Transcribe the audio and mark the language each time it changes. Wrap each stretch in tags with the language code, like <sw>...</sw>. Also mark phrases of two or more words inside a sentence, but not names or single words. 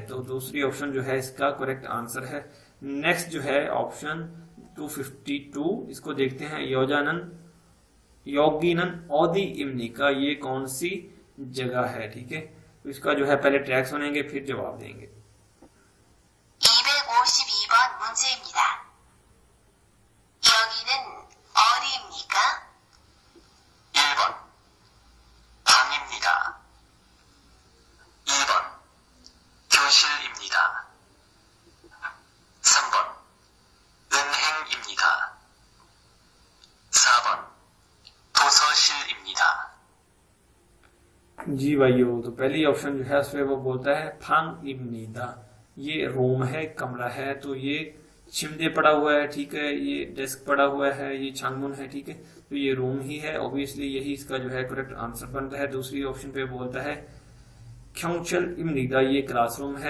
<hi>तो दूसरी ऑप्शन जो है इसका</hi> <en>correct answer</en> <hi>है। नेक्स्ट जो है ऑप्शन 252, इसको देखते हैं।</hi> <ko>여기는 어디입니까,</ko> <hi>ये कौन सी जगह है? ठीक है, तो इसका जो है पहले ट्रैक सुनेंगे फिर जवाब देंगे।</hi> <ko>252번 문제입니다. 여기는 어디입니까? 1번 방입니다. 2번 교실입니다. 3번 은행입니다. 4번 도서실입니다.</ko> <hi>जी भाइयों, तो पहली ऑप्शन जो है उसमें वो बोलता है</hi> <ko>방입니다,</ko> <hi>ये रूम है, कमरा है। तो ये चिमदे पड़ा हुआ है। ठीक है, ये डेस्क पड़ा हुआ है, ये छांगमुन है। ठीक है, तो ये रूम ही है। ऑब्वियसली यही इसका जो है</hi> <en>correct answer</en> <hi>बनता है। दूसरी ऑप्शन पे बोलता है</hi> <ko>교실입니다,</ko> <hi>ये क्लासरूम है।</hi>